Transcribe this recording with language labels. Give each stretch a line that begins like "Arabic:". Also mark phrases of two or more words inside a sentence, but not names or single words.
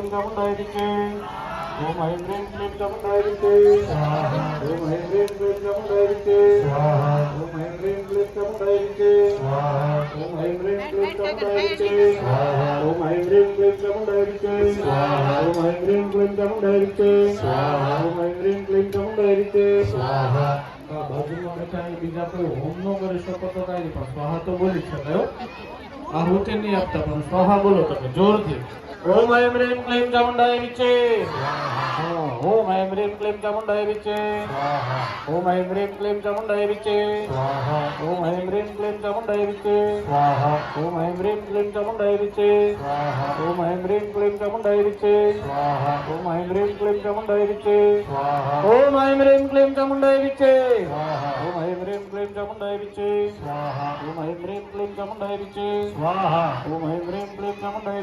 Sanskrit: चामुण्डाय विच्चे ॐ ऐं ह्रीं क्लीं चामुण्डाय विच्चे ॐ ऐं ह्रीं क्लीं चामुण्डाय विच्चे ॐ ऐं ह्रीं क्लीं चामुण्डाय विच्चे ॐ ऐं ह्रीं क्लीं चामुण्डाय विच्चे ॐ ऐं ह्रीं क्लीं चामुण्डाय विच्चे ॐ ऐं ह्रीं क्लीं चामुण्डाय विच्चे ॐ ऐं ह्रीं क्लीं चामुण्डाय विच्चे
Gujarati: બાજૂમાં બેઠા બીજા કોઈ હોમ નો કરી શકો તો કાંઈ નહીં, પણ સ્વાહા તો બોલી જ શકાય. આહુતિ નહીં આપતા, પણ સ્વાહા બોલો તમે જોરથી.
Sanskrit: ઓમ ऐं ह्रीं क्लीं चामुण्डाय विच्चे ओम ऐं ह्रीं क्लीं चामुण्डाय विच्चे ओम ऐं ह्रीं क्लीं चामुण्डाय विच्चे ओम ऐं ह्रीं क्लीं चामुण्डाय विच्चे ओम ऐं ह्रीं क्लीं चामुण्डाय विच्चे ओम ऐं ह्रीं क्लीं चामुण्डाय विच्चे ओम ऐं ह्रीं क्लीं चामुण्डाय विच्चे ओम ऐं ह्रीं क्लीं चामुण्डाय विच्चे ओम ऐं ह्रीं क्लीं चामुण्डाय विच्चे ओम ऐं ह्रीं क्लीं चामुण्डाय विच्चे ओम ऐं ह्रीं क्लीं चामुण्डाय